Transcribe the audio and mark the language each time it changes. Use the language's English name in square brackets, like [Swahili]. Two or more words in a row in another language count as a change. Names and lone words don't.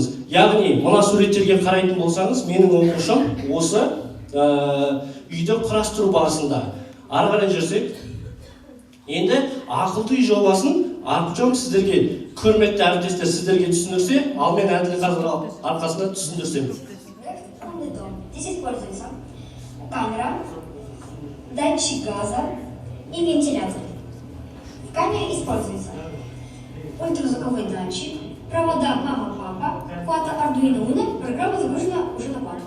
[Kazakh] Яғни, мына суреттерге қарайтын болсаңыз, менің оқушым осы үйді құрастыру барысында. Ары қарай жүрсек, енді ақылды үй жобасын Артем сіздерге, көрметті әріптестер, сіздерге түсіндірсе, ал мен Әділ қазір арқасында түсіндірсем. [Russian] Здесь используется камера, датчик газа и вентилятор. В камере используется ультразвуковой датчик, провода мама-папа, плата Arduino Uno, программа загружена уже на плату.